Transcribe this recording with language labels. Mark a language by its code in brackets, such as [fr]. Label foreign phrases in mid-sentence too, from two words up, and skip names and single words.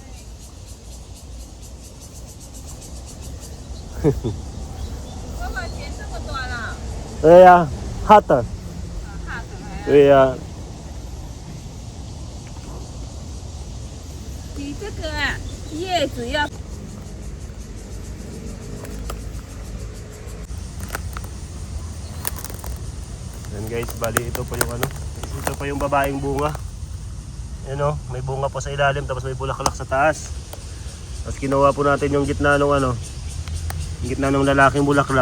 [zh] 爸爸剪这么短了，对呀，hot。怕什么呀？对呀，你这个啊，叶子要 [tl] yan guys, bali ito po yung ano. Ito po yung babaeng bunga. Yan o, may bunga po sa ilalim tapos may bulaklak sa taas. Tapos kinuha po natin yung gitna ng ano, yung gitna ng lalaking bulaklak.